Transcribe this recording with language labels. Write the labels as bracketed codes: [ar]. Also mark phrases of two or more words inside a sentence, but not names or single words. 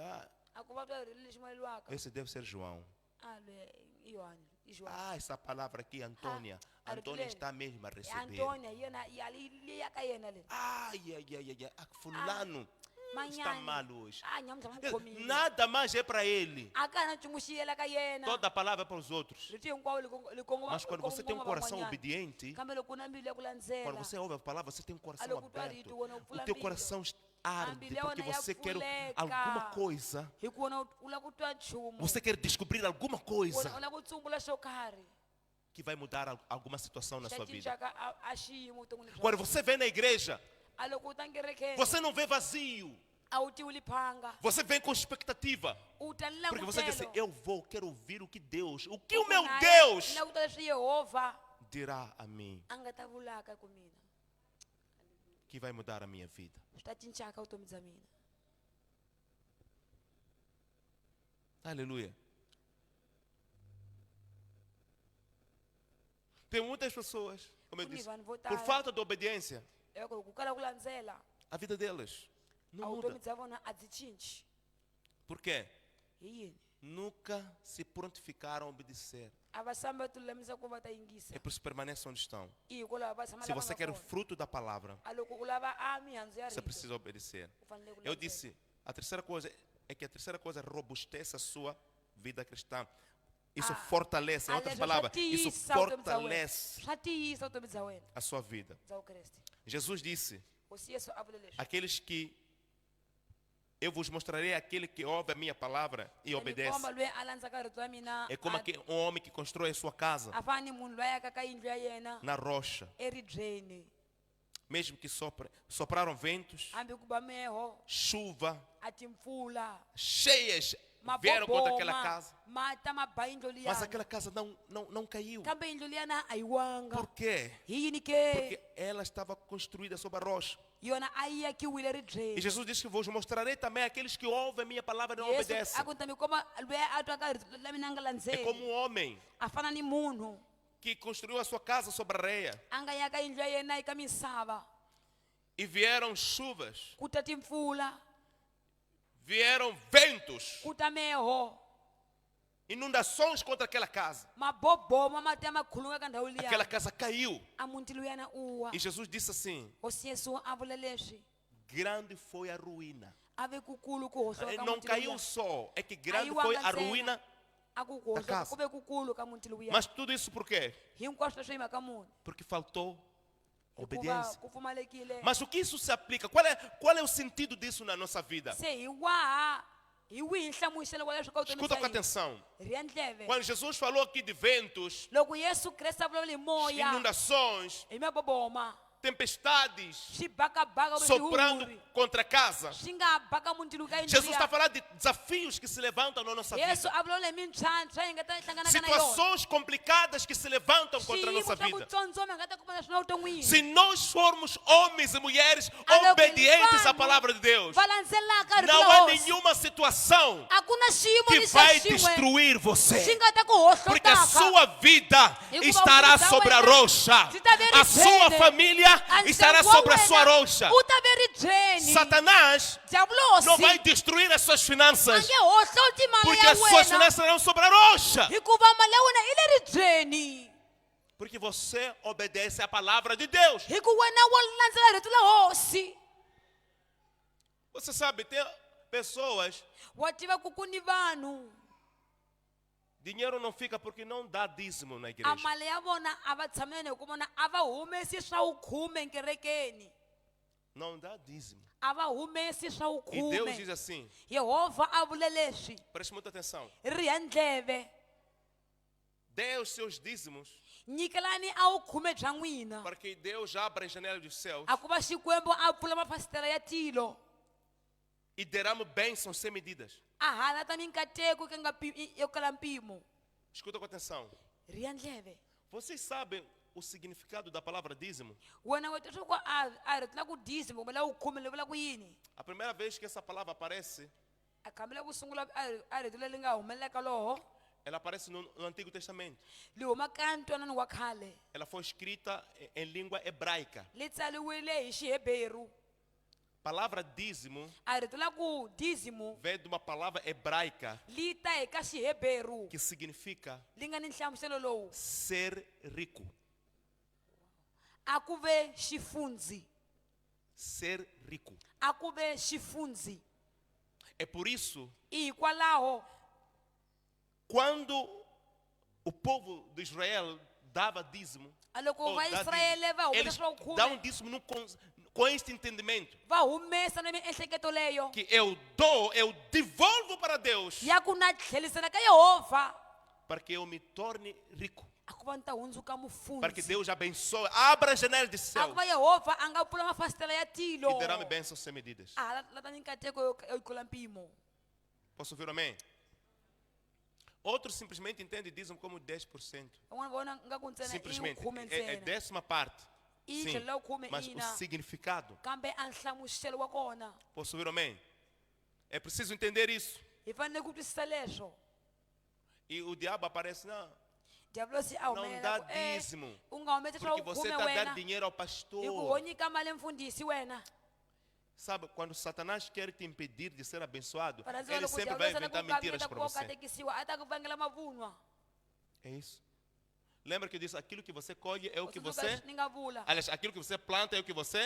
[ts] a ku va twa ri lexi maleliwaka [pt] esse deve ser João. [ts] lwe i yohani i Johani. [pt] Essa palavra aqui, Antônia. Ah, Antônia Arthur. está mesmo a receber. [ts] Antônia yena ya ka yena le Ai. [pt] Fulano está mal hoje. [ts] nyamusa ma khomile [pt] Nada mais é para ele. [ts] a ka na nchumu xi yela ka yena [pt] Toda a palavra é para os outros. [ts] riti hinkwawo li kongoma [pt] Mas quando você tem um coração obediente, [ts] kambe loko u na mbilu ya ku [pt] quando [ts] landzela [pt] você ouve a palavra, você tem um coração [ts] Aloko twa [pt] aberto. [ts] rito, wena u [pt] O [ts] pfula [pt] teu [ts] mbilu. [pt] coração arde [ts] Mbilu ya [pt] porque [ts] wena ya [pt] você quer [ts] pfuleka. [pt] alguma coisa. [ts] hi ku vona u lava ku twa nchumu [pt] Você quer descobrir alguma coisa [ts] u lava ku tsumbula xo karhi [pt] que vai mudar alguma situação na [ts] xa [pt] sua vida. [ts] cincaka a xiyimo vuton'wini bya [pt] Quando [ts] wena. [pt] você vem na igreja, [ts] a loko u ta nkerekeni [pt] você não vê vazio. [ts] a wu tiwi liphanga [pt] Você vem com expectativa. [ts] u ta ni [pt] Porque você diz assim, [ts] langutelo [pt] quero ouvir o que o meu Deus [ts] ni languta leswi yehovha [pt] dirá a mim, [ts] a nga ta vulaka ku mina [pt] que vai mudar a minha vida. [ts] swi ta cincaka vutomi bya mina [pt] Aleluia. Tem muitas pessoas, como eu [ts] Kuni [pt] disse, [ts] vanhu vo [pt] por [ts] tala [pt] falta de obediência, [ts] loko ku kala ku landzela [pt] a vida deles [ts] a [pt] não [ts] vutomi [pt] muda. [ts] bya vona a byi cinci [pt] Por quê? [ts] hi yini [pt] Nunca se prontificaram a obedecer. [ts] a va sambi va tilulamisa ku va ta yingisa [pt] É por isso permaneçam onde estão. [ts] i hikwalaho va tshama [pt] Se [ts] lava [pt] você [ts] nga [pt] quer o [ts] kona. [pt] fruto da palavra, [ts] a loko u lava a mihandzu ya [pt] você [ts] rito [pt] precisa obedecer. [ts] u fanele ku [pt] Eu [ts] landzela. [pt] disse, a terceira coisa é que a terceira coisa robustece a sua vida cristã. Isso fortalece, em [ts] A [pt] outras [ts] leswi swa [pt] palavras, isso [ts] tiyisa vutomi bya wena. [pt] fortalece [ts] Swa tiyisa vutomi bya wena [pt] a sua vida. [ts] bya vukreste [pt] Jesus disse, [ts] hosi yesu a vule leswi [pt] aqueles que eu vos mostrarei aquele que ouve a minha palavra e [ts] ni [pt] obedece. [ts] komba loyi a landzaka rito ra mina [pt] É como um homem que constrói a sua casa [ts] a fana ni munhu loyi a yakaka yindlu ya yena [pt] na rocha. [ts] eribyeni [pt] Mesmo que sopraram ventos, [ts] hambi ku ba meho [pt] chuva, [ts] a timpfula [pt] cheias vieram contra aquela casa. [ts] mata ma ba yindlu [pt] Mas [ts] liyani [pt] aquela casa não caiu. [ts] kambe yindlu liyana a yi wanga [pt] Por quê? [ts] hi yini ke [pt] Porque ela estava construída sobre a rocha. [ts] yona a yi yakiwile [pt] E [ts] ribyeni [pt] Jesus disse que vos mostrarei também aqueles que ouvem a minha palavra e não [ts] yesu [pt] obedecem. [ts] a ku ta mi komba loyi a twaka rito la mina a nga [pt] É como [ts] landzeli [pt] um homem [ts] a fana ni munhu [pt] que construiu a sua casa sobre a areia. [ts] a nga yaka yindlu ya yena eka misava [pt] E vieram chuvas, [ts] ku ta timpfula [pt] vieram ventos, [ts] ku ta meho [pt] inundações contra aquela casa. [ts] maboboma mati ya ma khulunga ka ndhawu [pt] Aquela [ts] liya [pt] casa caiu. [ts] a muti luyana u wa [pt] E Jesus disse assim: [ts] hosi yesu a vula leswi [pt] grande foi a ruína. [ts] a ve kukulu ku hoxoka ka [pt] Não [ts] muti [pt] caiu [ts] luya [pt] só, é que grande Aí foi o [ts] a Angancena. [pt] ruína. [ts] a ku [pt] da [ts] hoxoka [pt] casa. [ts] ku ve kukulu ka muti luya [pt] Mas tudo isso por quê? [ts] hinkwaswo leswi hi mhaka munhu [pt] Porque faltou [ts] hikuva [pt] obediência. [ts] ku pfumalekile [pt] Mas o que isso se aplica? Qual é o sentido disso na nossa vida? [ts] se hi waha hi wihi nhlamuselo wa leswi ka vutomi [pt] Escuta com [ts] bya hina [pt] atenção. [ts] ri ya ndleve [pt] Quando Jesus falou aqui de ventos, [ts] loko yesu kreste a vulavula hi moya [pt] inundações, [ts] hi maboboma [pt] tempestades [ts] swibakabaka [pt] soprando [ts] swihuri [pt] contra a casa, [ts] swi nga baka muti luka [pt] Jesus está falando de desafios que se levantam na nossa [ts] yesu [pt] vida. [ts] a vulavula hi mintlhantlho hi nga ta hlanganaka na yona [pt] Situações complicadas que se levantam contra a [ts] swiyimo [pt] nossa [ts] swa ku [pt] vida. [ts] tsotsoma hi nga ta kuma na swona vuton'wini [pt] Se nós formos homens e mulheres [ts] Aloko, [pt] obedientes à [ts] vanhu [pt] palavra de Deus, [ts] va landzelaka rito [pt] não [ts] la [pt] há [ts] hosi [pt] nenhuma situação [ts] a ku na xiyimo [pt] que [ts] lexi [pt] vai [ts] xin'we [pt] destruir [ts] xi [pt] você. [ts] nga ta ku [pt] Porque a [ts] hohlotaka [pt] sua vida [ts] Hikuva [pt] estará [ts] vutomi bya [pt] sobre a [ts] wena [pt] rocha. [ts] byi ta ve [pt] A sua [ts] ribyeni. [pt] família estará [ts] Ndyangu wa [pt] sobre a sua [ts] wena [pt] rocha. [ts] wu ta ve ribyeni [pt] Satanás [ts] diabulo [pt] não [ts] hosi [pt] vai destruir as suas [ts] a [pt] finanças, [ts] nge hohloti mali [pt] porque [ts] ya [pt] as suas [ts] wena [pt] finanças estarão sobre a rocha. [ts] hikuva mali ya wena i le ribyeni [pt] Porque você obedece à palavra de Deus. [ts] hi ku wena wa landzela rito la hosi [pt] Você sabe, tem pessoas [ts] wa tiva ku ku ni vanhu [pt] Dinheiro não fica porque não dá dízimo na [ts] a [pt] igreja. [ts] mali ya vona a va tshameni hi ku vona a va humesi swa ukhume nkerekeni, [pt] Não dá dízimo. [ts] a va humesi swa [pt] E Deus diz [ts] ukhume. [pt] assim, [ts] Yehovha a vule leswi, [pt] preste muita atenção. [ts] riha ndleve, [pt] Dê os seus dízimos [ts] nyikelani a ukhume bya n'wina, [pt] para que Deus abra as janelas dos céus [ts] a ku va Xikwembu a pfula mafasitela ya tilo, [pt] e derrame bênçãos sem medidas. [ts] a halata minkateko yo kala mpimo. [pt] Escuta com atenção. [ts] Riha ndleve, [pt] Vocês sabem o significado da palavra dízimo? [ts] wena wetwa swa ku a ri tila ku dízimo kumbe la ukhume li vula ku yini? [pt] A primeira vez que essa palavra aparece, [ts] A khambela ku sungula a rito leri nga humelela loho [pt] ela aparece no Antigo Testamento. [ts] li huma ka ntwanano wa khale, [pt] Ela foi escrita em língua hebraica. [ts] li tsaliwile hi Xiheberu. [pt] Palavra dízimo [ts] A rito la ku dízimo [pt] vem de uma palavra hebraica [ts] li ta hi ka Xiheberu, [pt] que significa [ts] li nga ni nhlamuselo lowu, [pt] ser rico. [ts] a ku ve xifunzi, [pt] Ser rico. [ts] a ku ve xifunzi. [pt] É por isso, [ts] I hikwalaho [pt] quando o povo de Israel dava dízimo, [ts] a loko [pt] ou dá [ts] vaisrayele va [pt] dízimo, eles [ts] humesa swa [pt] dão [ts] ukhume [pt] dízimo com este entendimento. [ts] va humesa na miehleketo leyo [pt] Que eu dou, eu devolvo para Deus, [ts] ya ku na tlhelisela ka Yehovha [pt] para que eu me torne rico. [ts] a ku va ni ta hundzuka [pt] Para que [ts] mufunzi, [pt] Deus abençoe, abra as janelas de [ts] a [pt] céu [ts] ku va Yehovha a nga pfula mafasitela ya tilo, [pt] e derrame bênçãos sem medidas. [ts] a lata ni nkateko yo tlula mpimo. [pt] Posso ouvir um amém? Outros simplesmente entendem dízimo como 10%. [ts] Van'wana vona nga ku ntsena i [pt] Simplesmente, [ts] ukhume [pt] é [ts] ntsena, [pt] décima parte. [ts] i [pt] Sim, [ts] tlhela ukhume [pt] mas o [ts] ina, [pt] significado. [ts] kambe a nhlamuselo wa kona [pt] Posso ouvir um amém? É preciso entender isso. [ts] hi fanele ku twisisa leswo. [pt] E o diabo aparece, não, [ts] Diablosi a [pt] não [ts] humelela [pt] dá [ts] ku [pt] dízimo. [ts] u nga humesi swa [pt] Porque você [ts] ukhume [pt] está a dar [ts] wena [pt] dinheiro ao [ts] hi ku [pt] pastor. [ts] ho nyika mali mfundhisi wena. [pt] Sabe, quando Satanás quer te impedir de ser abençoado, [ts] Varhandziwa [pt] ele [ts] loko [pt] sempre vai [ts] Diablo [pt] inventar [ts] ku [pt] mentiras [ts] kavita [pt] para [ts] ku [pt] você. [ts] katekisiwa a ta ku vangela mavunwa. [pt] É isso. Lembra que eu disse, aquilo que você colhe é o que [ts] U [pt] você... [ts] tsundzuka ni nga vula, [pt] Aliás, aquilo que você planta é o que você...